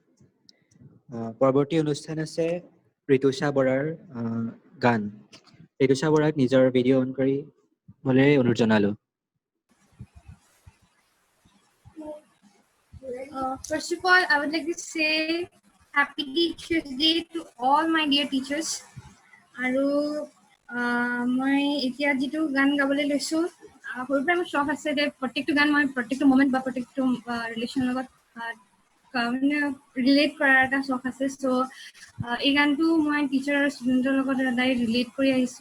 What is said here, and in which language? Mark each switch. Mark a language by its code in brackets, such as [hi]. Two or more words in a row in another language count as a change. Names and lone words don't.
[as] পৰৱৰ্তী অনুষ্ঠান আছে ঋতুষা বৰাৰ গান। ঋতুষা বৰাক নিজৰ [en] video on [as] কৰি বলেৰে অনুৰোধ জনালো। [en] First of all, I would like to say Happy Teachers Day to all my dear teachers. [as] আৰু মই এতিয়া যিটো গান গাবলৈ লৈছোঁ, সৰুৰ পৰাই মোৰ চখ আছে যে প্ৰত্যেকটো গান মই প্ৰত্যেকটো মমেণ্ট বা প্ৰত্যেকটো ৰিলেশ্যনৰ লগত মানে ৰিলেট কৰাৰ এটা চখ আছে। চ' এই গানটো মই টিচাৰ আৰু ষ্টুডেণ্টৰ লগত সদায় ৰিলেট কৰি আহিছোঁ।